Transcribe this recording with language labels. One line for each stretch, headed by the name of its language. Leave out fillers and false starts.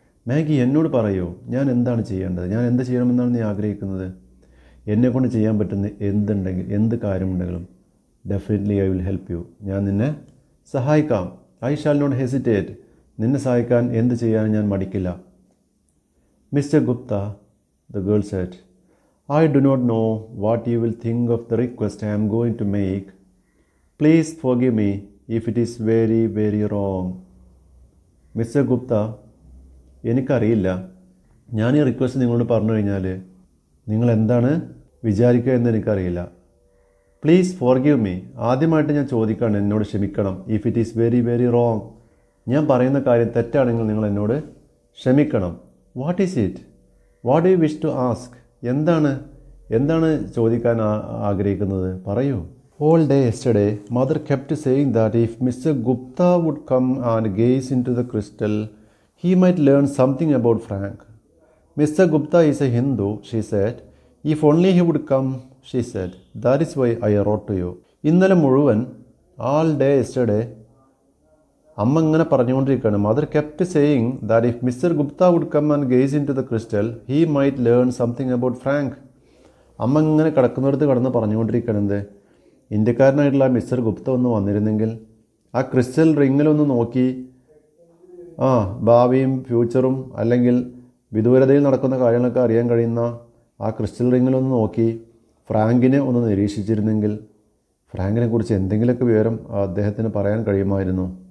Malayalam: Maggi, എന്നോട് പറയൂ, ഞാൻ എന്താണ് ചെയ്യേണ്ടത്? ഞാൻ എന്ത് ചെയ്യണമെന്നാണ് നീ ആഗ്രഹിക്കുന്നത്? എന്നെക്കൊണ്ട് ചെയ്യാൻ പറ്റുന്ന എന്തുണ്ടെങ്കിൽ എന്ത് കാര്യമുണ്ടെങ്കിലും
English: Definitely I will help you.
Malayalam: ഞാൻ നിന്നെ സഹായിക്കാം.
English: I shall not hesitate.
Malayalam: നിന്നെ സഹായിക്കാൻ എന്ത് ചെയ്യാനും ഞാൻ മടിക്കില്ല.
English: Mister Gupta, the girl said, I do not know what you will think of the request I am going to make. Please forgive me if it is very, very wrong.
Malayalam: Mister Gupta, എനിക്കറിയില്ല. ഞാൻ ഈ request നിങ്ങളോട് പറഞ്ഞു കഴിഞ്ഞാൽ നിങ്ങൾ എന്താണ് വിചാരിക്കുക എന്ന് എനിക്കറിയില്ല.
English: Please forgive me.
Malayalam: ആദ്യമായിട്ട് ഞാൻ ചോദിക്കുകയാണ്, എന്നോട് ക്ഷമിക്കണം.
English: if it is very very wrong,
Malayalam: ഞാൻ പറയുന്ന കാര്യം തെറ്റാണെങ്കിൽ നിങ്ങൾ എന്നോട് ക്ഷമിക്കണം.
English: What is it? What you wish to ask?
Malayalam: എന്താണ് ചോദിക്കാൻ ആഗ്രഹിക്കുന്നത്? പറയൂ.
English: All day yesterday, mother kept saying that if Mr. Gupta would come and gaze into the crystal, he might learn something about Frank. Mr. Gupta is a Hindu, she said. If only he would come, she said. That is why I wrote to you.
Malayalam: ഇന്നലെ മുഴുവൻ,
English: all day yesterday,
Malayalam: അമ്മ ഇങ്ങനെ പറഞ്ഞുകൊണ്ടിരിക്കുകയാണ്.
English: Mother kept saying that if mister Gupta would come and gaze into the crystal he might learn something about Frank.
Malayalam: അമ്മ ഇങ്ങനെ കിടക്കുന്നിടത്ത് കടന്ന് പറഞ്ഞുകൊണ്ടിരിക്കണത്, ഇന്ത്യക്കാരനായിട്ടുള്ള mister Gupta ഒന്ന് വന്നിരുന്നെങ്കിൽ ആ ക്രിസ്റ്റൽ റിങ്ങിലൊന്ന് നോക്കി ഭാവിയും ഫ്യൂച്ചറും അല്ലെങ്കിൽ വിദൂരതയിൽ നടക്കുന്ന കാര്യങ്ങളൊക്കെ അറിയാൻ കഴിയുന്ന ആ ക്രിസ്റ്റൽ റിങ്ങിലൊന്ന് നോക്കി ഫ്രാങ്കിനെ ഒന്ന് നിരീക്ഷിച്ചിരുന്നെങ്കിൽ ഫ്രാങ്കിനെ കുറിച്ച് എന്തെങ്കിലുമൊക്കെ വിവരം അദ്ദേഹത്തിന് പറയാൻ കഴിയുമായിരുന്നു.